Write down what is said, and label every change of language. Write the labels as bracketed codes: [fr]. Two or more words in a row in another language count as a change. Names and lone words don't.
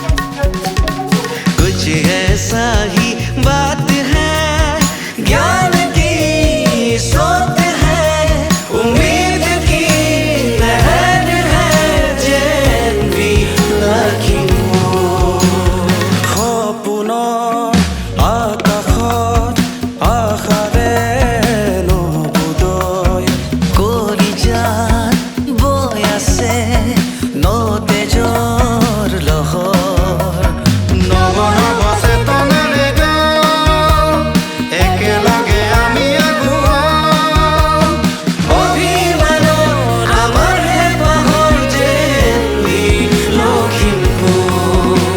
[hi] कुछ ऐसा ही बात है, ज्ञान की स्रोत है, उम्मीद की लहर है, चैन भी लखीमपुर। [as] সপোনৰ আকাশত আশাৰে নবোদয়, কলিজাত বৈ আছে নতেজৰ লহৰ। নব নব চেতনাৰে গাওঁ, একেলগে আমি আগুৱাওঁ, অভিমানত আমাৰ হে পাহৰ যেন লখিমপুৰ।